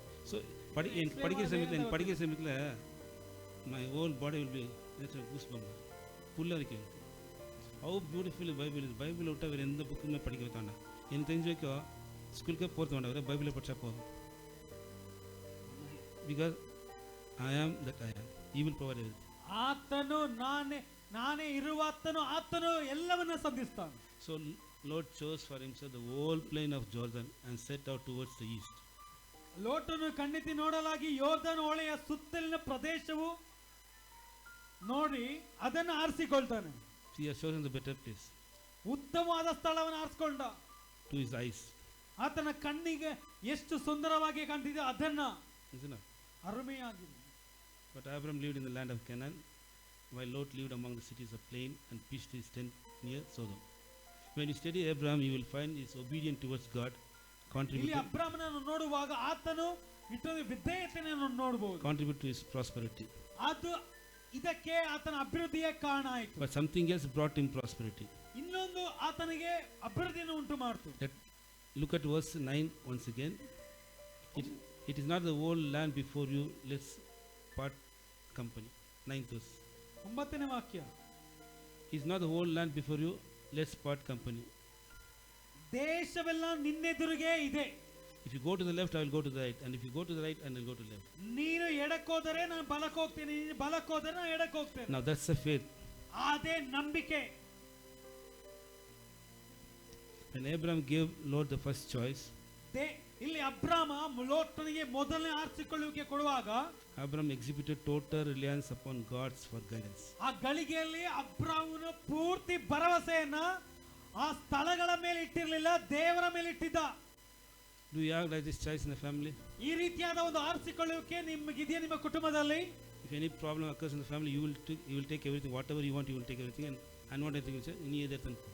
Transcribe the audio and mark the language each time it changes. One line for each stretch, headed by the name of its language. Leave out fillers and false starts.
English: So
Tamil: படிக்கிற சமயத்தில்
English: my whole body will be goosebumps,
Tamil: புல்லரிக்கும்.
English: How beautiful Bible is.
Tamil: Bible விட்டால் வேறு எந்த புக்குமே படிக்க வைத்தாண்டா. எனக்கு தெரிஞ்ச வரைக்கும் ஸ்கூலுக்கே போகிறது வேண்டாம், வேறு பைபிளை படித்தா போதும்.
English: Because I am that I am. He will provide everything.
Kannada: ಆತನು ನಾನೇ ಇರುವಾತನು, ಆತನು ಎಲ್ಲವನ್ನ ಸಂಧಿಸ್ತಾನೆ.
English: So Lord chose for himself the whole plain of Jordan and set out towards the east.
Kannada: ಲೋಟನು ಕಣ್ಣೆತ್ತಿ ನೋಡಲಾಗಿ ಯೋರ್ದನ್ ಹೊಳೆಯ ಸುತ್ತಲಿನ ಪ್ರದೇಶವು ನೋಡಿ ಅದನ್ನು ಆರಿಸಿಕೊಳ್ತಾನೆ.
English: He has chosen the better place
Kannada: ಉತ್ತಮವಾದ ಸ್ಥಳವನ್ನು ಆರಿಸಿಕೊಂಡ.
English: to his eyes.
Kannada: ಆತನ ಕಣ್ಣಿಗೆ ಎಷ್ಟು ಸುಂದರವಾಗಿ ಕಾಣ್ತಿದೆ ಅದನ್ನ
English: Isn't it?
Kannada: ಅರುಮೆಯಾಗಿದೆ.
English: But Abraham lived in the land of Canaan, while Lot lived among the cities of plain and pitched his tent near Sodom. When you study Abraham, you will find he is obedient towards God,
Kannada: ಇಲ್ಲಿ ಅಬ್ರಾಮನನ್ನು ನೋಡುವಾಗ ಆತನು ಇಟ್ಟದ ವಿಧೇಯತೆಯನ್ನು ನೋಡಬಹುದು,
English: contribute to his prosperity.
Kannada: ಅದು ಇದಕ್ಕೆ ಆತನ ಅಭಿವೃದ್ಧಿಯ ಕಾರಣ ಆಯಿತು.
English: But something else brought him prosperity.
Kannada: ಇನ್ನೊಂದು ಆತನಿಗೆ ಅಭಿವೃದ್ಧಿಯನ್ನು ಉಂಟು ಮಾಡಿತು.
English: Look at verse 9 once again. It is not the whole land before you, let's part company. 9th verse.
Kannada: 9ನೇ ವಾಕ್ಯ.
English: It is not the whole land before you, let's part company.
Kannada: ದೇಶವೆಲ್ಲ ನಿನ್ನೆದುರಿಗೆ ಇದೆ.
English: If you go to the left, I will go to the right, and if you go to the right, and I will go to the left.
Kannada: ನೀನು ಎಡಕ್ಕೆ ಹೋದರೆ ನಾನು ಬಲಕ್ಕೆ ಹೋಗ್ತೇನೆ, ನೀನು ಬಲಕ್ಕೆ ಹೋದರೆ ನಾನು ಎಡಕ್ಕೆ ಹೋಗ್ತೇನೆ.
English: Now that's the faith.
Kannada: ಅದೇ ನಂಬಿಕೆ.
English: When Abraham gave Lord the first choice,
Kannada: ಇಲ್ಲಿ ಅಬ್ರಾಮ ಲೋಟನಿಗೆ ಮೊದಲನೇ ಆರಿಸಿಕೊಳ್ಳುವಿಕೆ ಕೊಡುವಾಗ
English: Abraham exhibited total reliance upon God's for guidance.
Kannada: ಆ ಗಳಿಗೆಯಲ್ಲಿ ಅಬ್ರಾಮನು ಪೂರ್ತಿ ಭರವಸೆಯನ್ನ ಆ ಸ್ಥಳಗಳ ಮೇಲೆ ಇಟ್ಟಿರಲಿಲ್ಲ, ದೇವರ ಮೇಲೆ ಇಟ್ಟಿದ್ದ.
English: Do you have like this choice in the family?
Kannada: ಈ ರೀತಿಯಾದ ಒಂದು ಆರಿಸಿಕೊಳ್ಳುವಿಕೆ ನಿಮಗಿದೆಯಾ ನಿಮ್ಮ ಕುಟುಂಬದಲ್ಲಿ?
English: If any problem occurs in the family, you will take everything, whatever you want, you will take everything, and unwanted things you need that.